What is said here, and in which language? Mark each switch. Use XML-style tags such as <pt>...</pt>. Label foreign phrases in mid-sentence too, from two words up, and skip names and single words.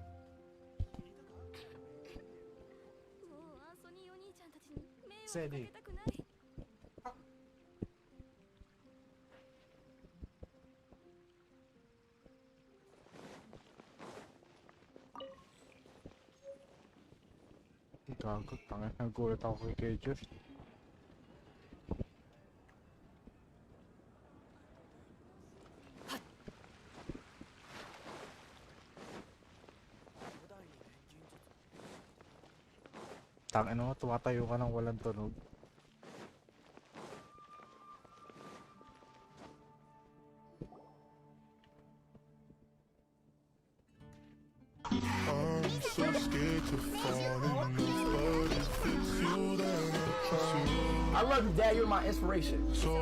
<ja>ソニーお兄ちゃんたちに迷惑かけたくない。</ja> <tl>Gago, tangin. Nagulat ako kay Josh. Tangin mo, tumatayo ka ng walang tunog.</tl> <en>I'm so scared to fall in love, but if it's you, then I'll try. I love you, Dad. You're my inspiration.</en>